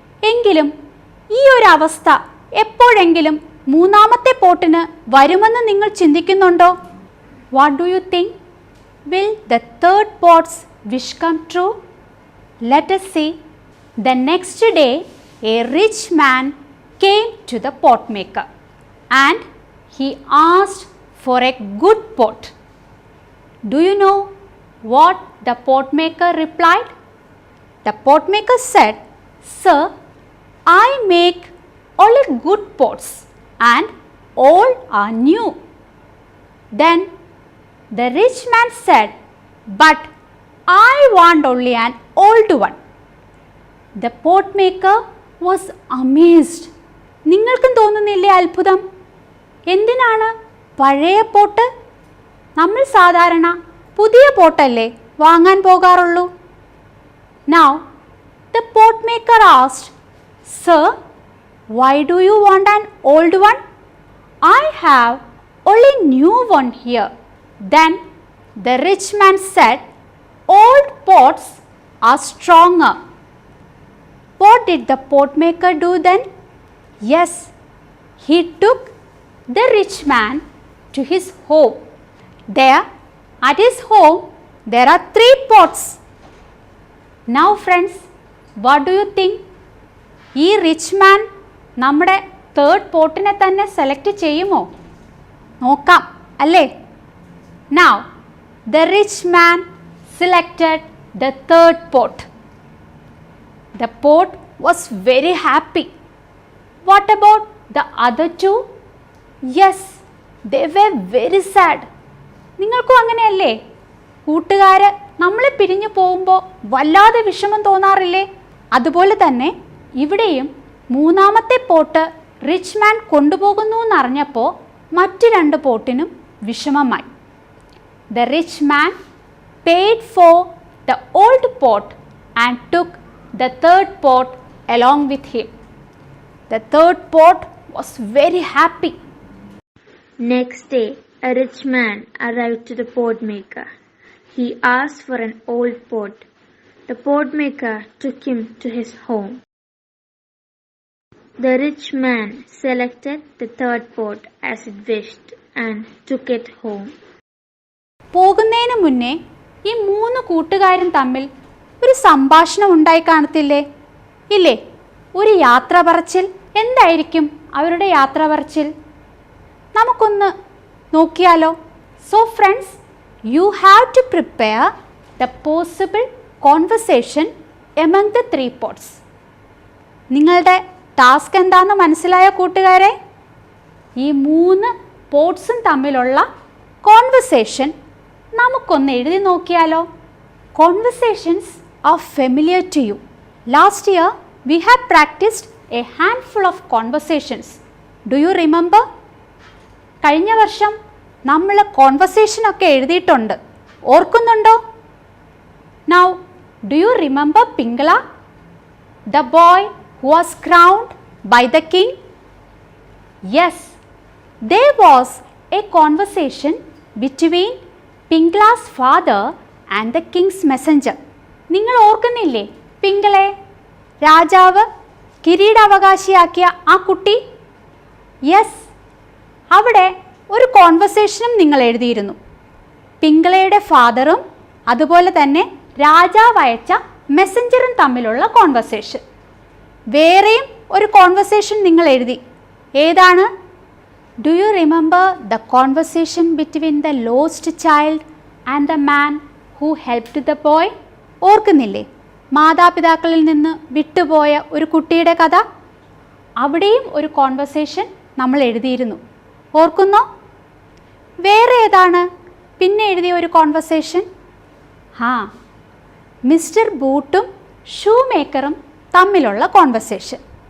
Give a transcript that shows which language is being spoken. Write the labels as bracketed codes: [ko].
[ml] എങ്കിലും ഈ ഒരു അവസ്ഥ എപ്പോഴെങ്കിലും മൂന്നാമത്തെ പോട്ടിന് വരുമെന്ന് നിങ്ങൾ ചിന്തിക്കുന്നുണ്ടോ? [en] What do you think? Will the third pots wish come true? let us see. The next day, a rich man came to the pot maker and he asked for a good pot. Do you know what the pot maker replied? The pot maker said, "Sir, I make only good pots and all are new." Then the rich man said, "But I want only an old one." The pot maker was amazed. [ml] നിങ്ങൾക്കും തോന്നുന്നില്ലേ അത്ഭുതം? എന്തിനാണ് പഴയ pot? നമ്മൾ സാധാരണ പുതിയ പോട്ടല്ലേ വാങ്ങാൻ പോകാറുള്ളൂ. [en] Now the pot maker asked, "Sir, why do you want an old one? I have only new one here." Then the rich man said, "Old pots are stronger." What did the pot maker do then? Yes, he took the rich man to his home. There, at his home, there are 3 pots. Now friends, what do you think? [ml] ഈ rich മാൻ നമ്മുടെ third പോട്ടിനെ തന്നെ select ചെയ്യുമോ? നോക്കാം അല്ലേ? [en] Now, the rich man selected the third pot. The pot was very happy. What about the other 2? Yes, they were very sad. [ml] നിങ്ങൾക്കും അങ്ങനെയല്ലേ? കൂട്ടുകാർ നമ്മളെ പിരിഞ്ഞു പോകുമ്പോൾ വല്ലാതെ വിഷമം തോന്നാറില്ലേ? അതുപോലെ തന്നെ ഇവിടെയും മൂന്നാമത്തെ പോട്ട് റിച്ച് മാൻ കൊണ്ടുപോകുന്നു എന്നറിഞ്ഞപ്പോൾ മറ്റ് 2 പോട്ടിനും വിഷമമായി. [en] The rich man paid for the old pot and took the third pot along with him. The third pot was very happy. Next day, a rich man arrived to the pot maker. He asked for an old pot. The pot maker took him to his home. The rich man selected the third pot as it wished and took it home. [ml] പോകുന്നതിന് മുന്നേ ഈ 3 കൂട്ടുകാരും തമ്മിൽ ഒരു സംഭാഷണം ഉണ്ടായി കാണത്തില്ലേ? ഇല്ലേ? ഒരു യാത്ര പറച്ചിൽ. എന്തായിരിക്കും അവരുടെ യാത്ര പറച്ചിൽ? നമുക്കൊന്ന് നോക്കിയാലോ? [en] So friends, you have to prepare the possible conversation among the 3 pots. [ml] നിങ്ങളുടെ ടാസ്ക് എന്താണെന്ന് മനസ്സിലായ കൂട്ടുകാരെ? ഈ 3 പോട്ട്സും തമ്മിലുള്ള കോൺവെർസേഷൻ നമുക്കൊന്ന് എഴുതി നോക്കിയാലോ? [en] Conversations are familiar to you. Last year, we have practiced a handful of conversations. Do you remember? [ml] കഴിഞ്ഞ വർഷം നമ്മൾ കോൺവെർസേഷൻ ഒക്കെ എഴുതിയിട്ടുണ്ട്. ഓർക്കുന്നുണ്ടോ? [en] Now, do you remember Pingala, the boy who was crowned by the king? Yes, there was a conversation between Pingala's father and the king's messenger. [ml] നിങ്ങൾ ഓർക്കുന്നില്ലേ പിംഗളെ? രാജാവ് കിരീടാവകാശിയാക്കിയ ആ കുട്ടി? യെസ്, അവിടെ ഒരു കോൺവെർസേഷനും നിങ്ങൾ എഴുതിയിരുന്നു. പിംഗളയുടെ ഫാദറും അതുപോലെ തന്നെ രാജാവ് അയച്ച മെസ്സഞ്ചറും തമ്മിലുള്ള കോൺവെർസേഷൻ. വേറെയും ഒരു കോൺവെർസേഷൻ നിങ്ങൾ എഴുതി. ഏതാണ്? [en] Do you remember the conversation between the lost child and the man who helped the boy? [ml] ഓർക്കുന്നില്ലേ? മാതാപിതാക്കളിൽ നിന്ന് വിട്ടുപോയ ഒരു കുട്ടിയുടെ കഥ. അവിടെയും ഒരു കോൺവെർസേഷൻ നമ്മൾ എഴുതിയിരുന്നു. ഓർക്കുന്നോ? വേറെ ഏതാണ് പിന്നെ എഴുതിയ ഒരു കോൺവെർസേഷൻ? മിസ്റ്റർ ബൂട്ടും ഷൂ മേക്കറും തമ്മിലുള്ള കോൺവെർസേഷൻ.